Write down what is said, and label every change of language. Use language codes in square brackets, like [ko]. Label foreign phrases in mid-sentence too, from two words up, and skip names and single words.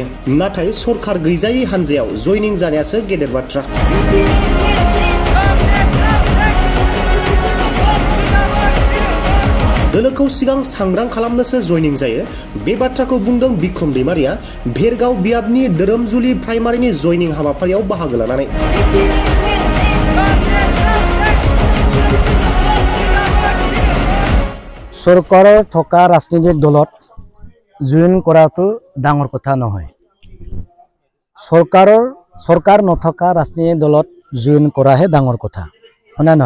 [brx] नाथाय सरकार गैजायै हान्जायाव जयनिं जानायासो गेदेर बाथ्रा। दोलोखौ सिगां सांग्रां खालामनोसो जयनिं जायो। बे बाथ्राखौ बुंदों बिक्रम दैमारिया भेरगाव बियाबनि धोरोमजुलि प्राइमारिनि जयनिं हाबाफारियाव बाहागो लानानै। [as] চৰকাৰৰ থকা ৰাজনৈতিক দলত জইন কৰাটো ডাঙৰ কথা নহয়। চৰকাৰ নথকা ৰাজনৈতিক দলত জইন কৰাহে ডাঙৰ কথা, হয়নে নহয়?